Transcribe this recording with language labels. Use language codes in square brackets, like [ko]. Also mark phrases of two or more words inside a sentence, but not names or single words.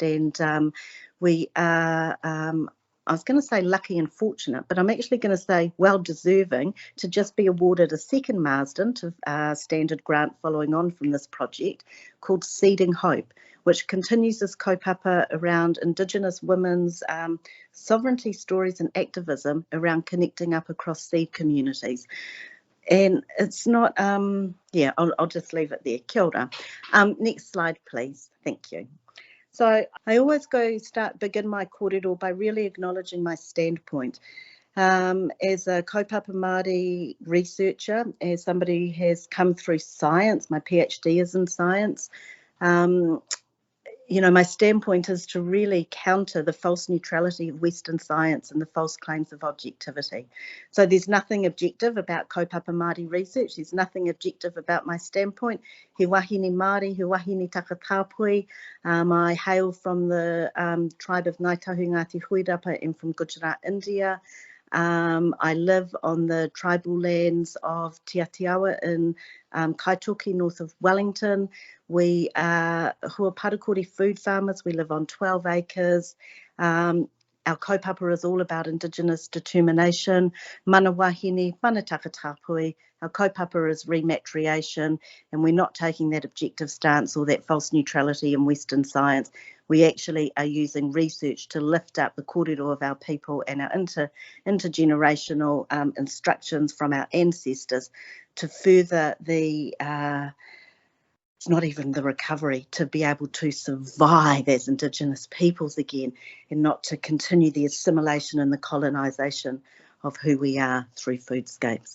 [en] And we are, I was going to say lucky and fortunate, but I'm actually going to say well deserving to just be awarded a second Marsden to standard grant following on from this project called Seeding Hope, which continues this kaupapa around Indigenous women's sovereignty stories and activism around connecting up across seed communities. And it's not, yeah, I'll just leave it there. Kia ora. Next slide, please. Thank you. So I always begin my kōrero by really acknowledging my standpoint. As a [mi] kaupapa Māori [en] researcher, as somebody who has come through science, my PhD is in science, you know, my standpoint is to really counter the false neutrality of Western science and the false claims of objectivity. So there's nothing objective about [mi] kaupapa Māori [en] research. There's nothing objective about my standpoint. [mi] He wahine Māori, he wahine Takatapui. [en] I hail from the tribe of Ngaitahu Ngāti Huirapa and from Gujarat, India. I live on the tribal lands of Te Atiawa in Kaitoki, north of Wellington. We are Huaparakori food farmers. We live on 12 acres. Our kaupapa is all about Indigenous determination. [mi] Mana wahine, mana takatapui. [en] Our kaupapa is rematriation, and we're not taking that objective stance or that false neutrality in Western science. We actually are using research to lift up the kōrero of our people and our intergenerational instructions from our ancestors to further the, it's not even the recovery, to be able to survive as Indigenous peoples again, and not to continue the assimilation and the colonisation of who we are through foodscapes.